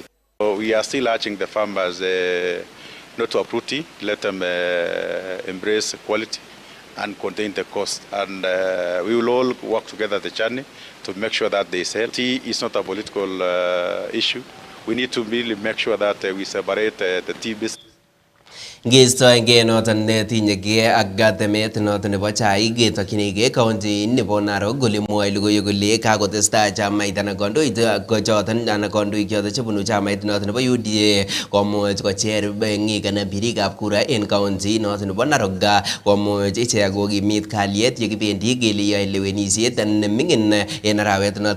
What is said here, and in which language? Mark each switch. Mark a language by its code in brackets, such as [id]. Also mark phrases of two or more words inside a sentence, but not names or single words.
[en] So we are still urging the farmers not to uproot tea, let them embrace quality and contain the cost. And we will all work together the journey to make sure that they sell. Tea is not a political issue. We need to really make sure that we separate the tea business. [kln] Ngistoenge noton netinyegei ak gatemet noton nebo chaik ketokyinigei county nebo Narok kole mwoe logoiwek kole kakotestai chamait anan kandoik choton anan kandoik choton chebunu chamait noton nebo UDA komuch kocher meng'ik anan birikab kura en county noton nebo Narok komuch ichek kokimit kalyet yekibendi kele yoe lewenisiet neming'in en arawet noton